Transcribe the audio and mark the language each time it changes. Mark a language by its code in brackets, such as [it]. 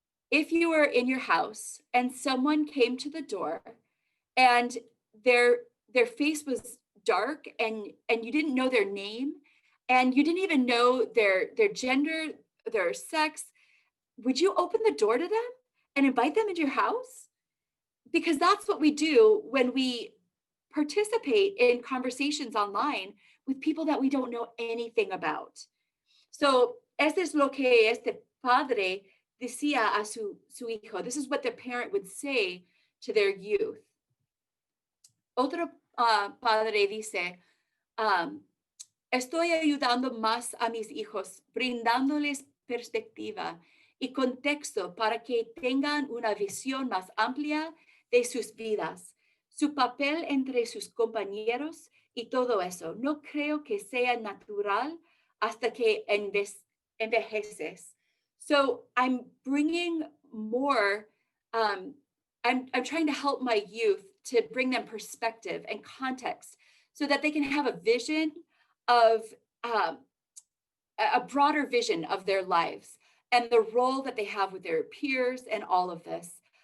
[en] If you were in your house and someone came to the door and their face was dark and you didn't know their name and you didn't even know their gender, their sex, would you open the door to them and invite them into your house? Because that's what we do when we participate in conversations online with people that we don't know anything about. [es] So, este es lo que este padre decía a su hijo. [en] This is what the parent would say to their youth. [es] Otro padre dice, estoy ayudando más a mis hijos, brindándoles perspectiva y contexto para que tengan una visión más amplia de sus vidas, su papel entre sus compañeros y todo eso. No creo que sea natural hasta que envejeces. [en] So I'm bringing more, I'm trying to help my youth to bring them perspective and context so that they can have a vision of a broader vision of their lives and the role that they have with their peers and all of this.